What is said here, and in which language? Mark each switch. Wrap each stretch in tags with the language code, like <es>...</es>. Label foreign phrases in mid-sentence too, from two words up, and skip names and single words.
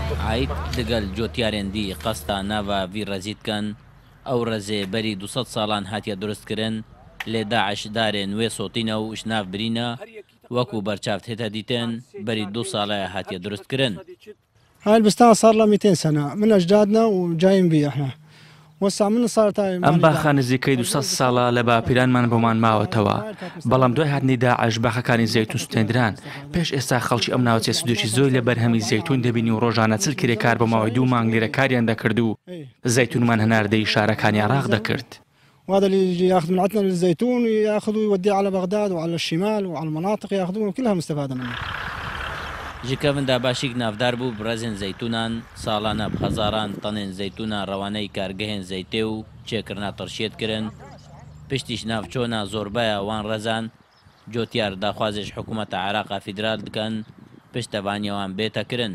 <ku>عیت لەگەڵ جۆتیارێندی قەستا ناوە ڤی ڕەزی بکەن ئەو ڕێزێ بەری 200 ساڵان هاتیە دروستکردن لێ داعش دارێ نوێ سۆتینە و شناف برینە وەکو بەرچاوت هێتە دیتن بەری 2 ساڵەیە هاتیە دروستکردن.</ku> <ar>هاي البستان صار له 200 سنة من أجدادنا وجايين بيه احنا.</ar> <ckb>ئەم باخە نزیکەی 200 ساڵە لە باپیرانمان بۆمان ماوەتەوە، بەڵام دوای هاتنی داعش باخەکانی زەیتون سوتێنران. پێش ئێستا خەڵکی ئەم ناوچێ سودێکی زۆر لە بەرهەمی زەیتون دەبینی و ڕۆژانە چل کرێکار بە ماوەی 2 مانگ لێرە کاریان دەکرد و زەیتونمان هەناردەی شارەکانی عێراق دەکرد.</ckb> <ar>وهذا اللي يجي ياخذ من عندنا الزيتون ياخذ ويوديه على بغداد وعلى الشمال وعلى المناطق ياخذون كلها مستفادة منه.</ar> <ku>ژکەوندا باشیک نافدار بوو برەزێن زەیتونان ساڵانە بهەزاران تەنێن زەیتونە ڕەوانەی کارگەهێن زەیتێ و چێکردنا تەرشێتکردن پشتیش ناوچۆنە زۆربەیە وان ڕەزان جۆتیار داخوازش حکوومەتە عێراقا فیدرال دکەن پشتەوانیەوان بێتەکردن.</ku>